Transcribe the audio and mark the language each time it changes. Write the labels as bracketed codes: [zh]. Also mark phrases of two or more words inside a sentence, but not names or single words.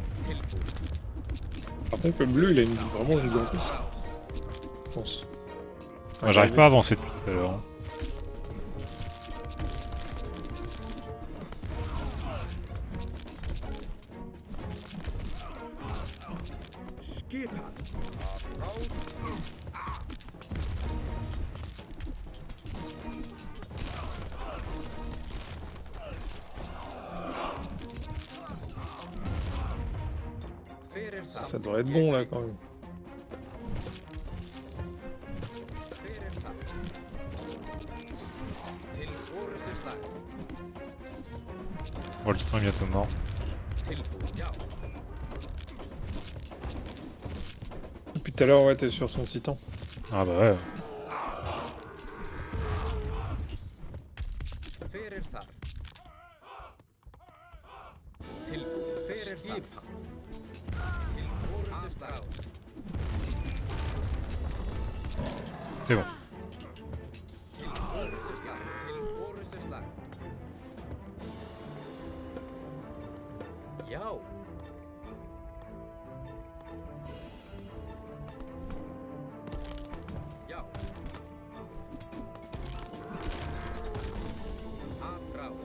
[fr] Par contre, le bleu, il a vraiment une gigantesque, [is] Atrás. [fr] je pense. Moi, j'arrive pas à avancer depuis tout à l'heure. Hein. [is] Skipan. Approach. Fyrir þar. [fr] Ça devrait être bon là quand même. [is] Fyrir þar. Til orustu slag. [fr] Voltron est bientôt mort. [is] Tilbúin, já. [fr] Depuis tout à l'heure, ouais, t'es sur son titan. Ah bah ouais. [is] Fyrir þar. Tilbúin. Fyrir þar. Til orustu slag. [fr] C'est bon. [is] Til orustu slag. Til orustu slag. Já. Já. Atrás.